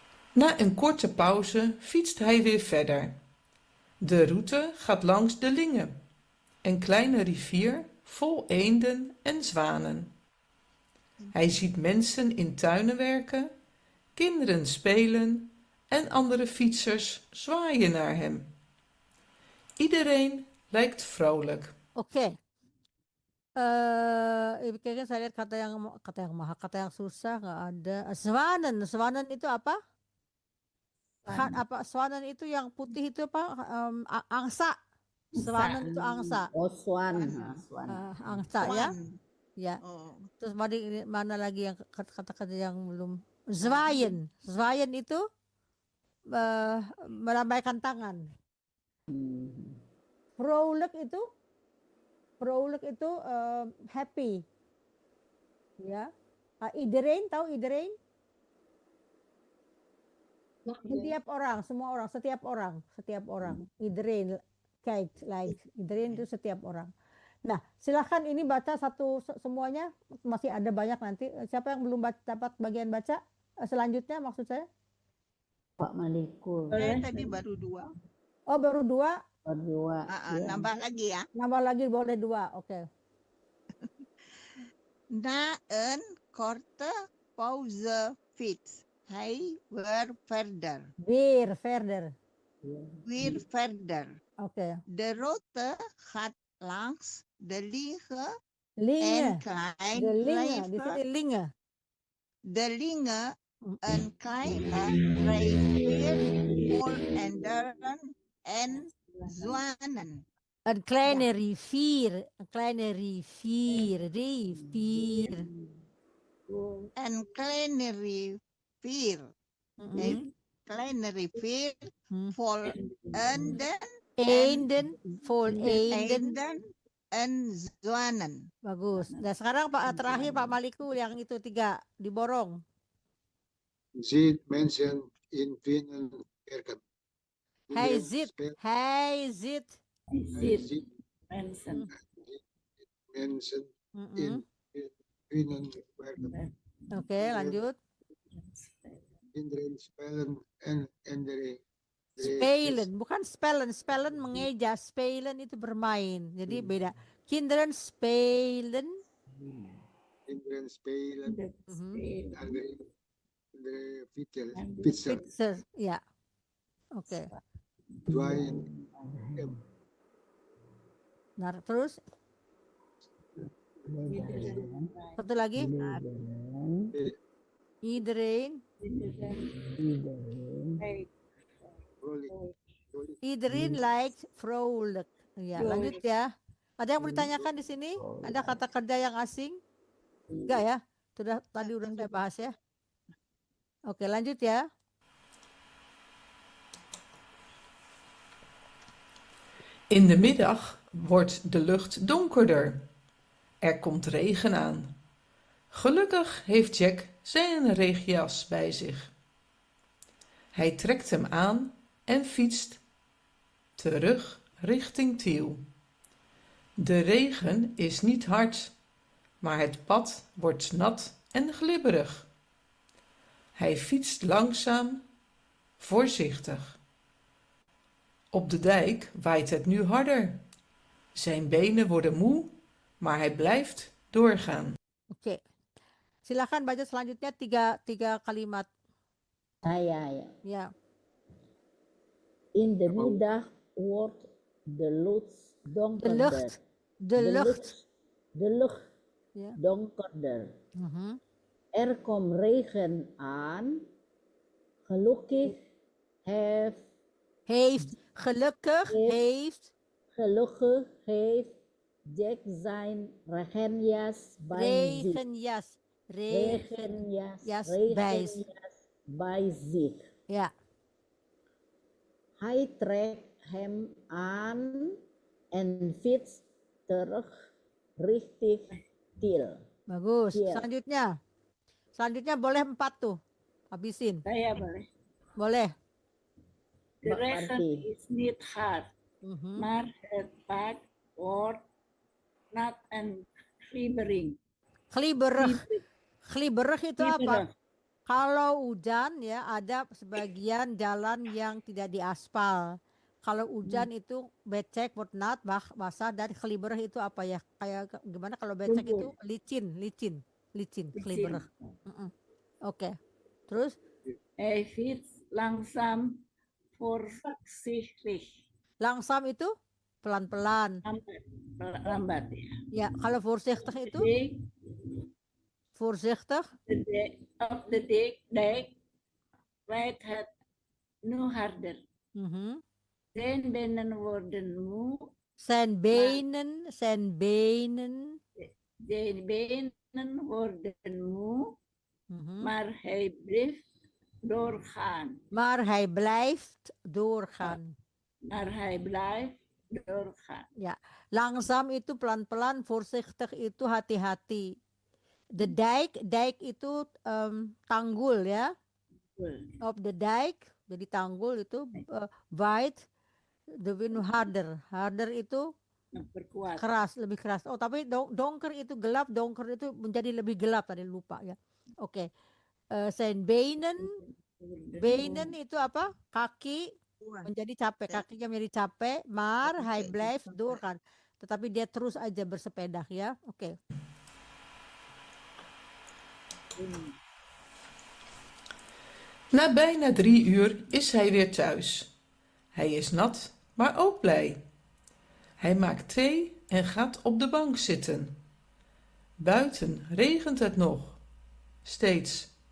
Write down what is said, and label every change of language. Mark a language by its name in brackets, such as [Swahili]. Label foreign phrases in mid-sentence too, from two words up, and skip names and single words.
[Dutch] Na een korte pauze fietst hij weer verder. De route gaat langs de Linge, een kleine rivier vol eenden en zwanen. Hij ziet mensen in tuinen werken, kinderen spelen en andere fietsers zwaaien naar hem. Iedereen lijkt vrolijk. Oke. Even kijken, [Indonesian] saya lihat kata yang mahal, kata yang susah nggak ada. [Dutch] Zwanen, zwanen [Indonesian] itu apa? Apa zwanen itu yang putih itu apa? Angsa. Zwanen itu angsa. Oh, swan. Angsa ya. Swan. Ya. Oh, Terus mana lagi yang kata-kata yang belum? [Dutch] Zwaaien. Zwaaien [Indonesian] itu melambaikan tangan. Vrolijk itu happy. Ya. Iedereen, tahu iedereen? Setiap orang, semua orang, setiap orang. [Dutch] Iedereen, kijk, [Indonesian] like. Iedereen itu setiap orang. Nah, silahkan ini baca satu semuanya, masih ada banyak nanti. Siapa yang belum dapat bagian baca? Selanjutnya maksud saya? Pak Maliku. saya tadi baru 2. Oh, baru 2. Berdua. Ya. Nambah lagi ya. Nambah lagi boleh 2. Oke. [Dutch] Na een korte pauze fiets hij weer verder. Weer verder. Weer verder. Oke. De route gaat langs de Linge Linge. en Klein De Linge. [Indonesian] Di [Dutch] Rijver. [Indonesian] sini [Dutch] Linge. De Linge, een kleine rivier vol enderen en zwanen. Een kleine rivier. Een kleine rivier. Rivier. Een kleine rivier. Een kleine rivier vol Eenden. Vol eenden. en zwanen. [Indonesian] Bagus. Nah sekarang terakhir Pak Maliku yang itu 3 diborong. [Dutch] Ziet mensen in vinden werken. Hij Iedereen zit Mensen. mensen in vinden werken. [Indonesian] Oke, lanjut. [Dutch] Kinderen spelen en [Indonesian] Spelen, bukan spelen. Spelen mengeja, spelen itu bermain. Jadi beda. [Dutch] Kinderen spelen. kinderen spelen en de fietser Fietser, ja. Oke. zwaaien. [Indonesian] Nah, terus satu lagi. [Dutch] Iedereen. Iedereen lijkt vrolijk. [Indonesian] Ya, lanjut ya. Ada yang mau ditanyakan di sini? Ada kata kerja yang asing? Enggak ya? Tadi udah saya bahas ya. Oke, lanjut ya. [Dutch] In de middag wordt de lucht donkerder. Er komt regen aan. Gelukkig heeft Jack zijn regenjas bij zich. Hij trekt hem aan en fietst terug richting Tiel. De regen is niet hard, maar het pad wordt nat en glibberig. Hij fietst langzaam, voorzichtig. Op de dijk waait het nu harder. Zijn benen worden moe, maar hij blijft doorgaan. [Indonesian] Oke. Silakan baca selanjutnya tiga kalimat. Ya. Ya. [Dutch] In de middag wordt de lucht donkerder. De lucht. Ja. Donkerder. Mhm. Er komt regen aan. Gelukkig heeft Jack zijn regenjas bij zich. Regenjas bij zich. Ja. Hij trekt hem aan en fietst terug richting Tiel. [Indonesian] Bagus. Iya. Selanjutnya boleh 4 tuh. Habisin. Saya boleh. Boleh. [Dutch] De regen is niet hard, Mhm. maar het pad wordt nat en glibberig. Glibberig. Glibberig [Indonesian] itu apa? [Dutch] Glibberig. [Indonesian] Kalau hujan ya ada sebagian jalan yang tidak diaspal. Kalau hujan itu becek, [Dutch] wordt nat, [Indonesian] basah, dan glibberig itu apa ya? Kayak gimana kalau becek itu licin, glibberig. Oke. Terus [Dutch] Hij fietst langzaam voorzichtig. [Indonesian] langsam itu pelan-pelan. Lambat ya. Ya, kalau voorzichtig itu [Dutch] Dijk, voorzichtig. op de dijk rijdt het nu harder. Zijn benen worden moe. Zijn benen worden moe. Maar hij blijft doorgaan. [Indonesian] Ya, langsam itu pelan-pelan, voorzichtig itu hati-hati. [Dutch] De dijk [Indonesian] itu tanggul ya. [Dutch] Op de dijk, [Indonesian] jadi tanggul itu [Dutch] waait de wind harder. [Indonesian] Harder itu Memperkuat. keras, lebih keras. Oh, tapi donker itu gelap, donker itu menjadi lebih gelap tadi, lupa ya. Oke. [Dutch] Zijn benen [Indonesian] itu apa? Kaki menjadi capek, kakinya menjadi capek, [Dutch] maar hij blijft doorgaan. [Indonesian] Tetapi dia terus aja bersepeda ya. Oke. [Dutch] Na bijna 3 uur is hij weer thuis. Hij is nat, maar ook blij. Hij maakt thee en gaat op de bank zitten. Buiten regent het nog. Steeds.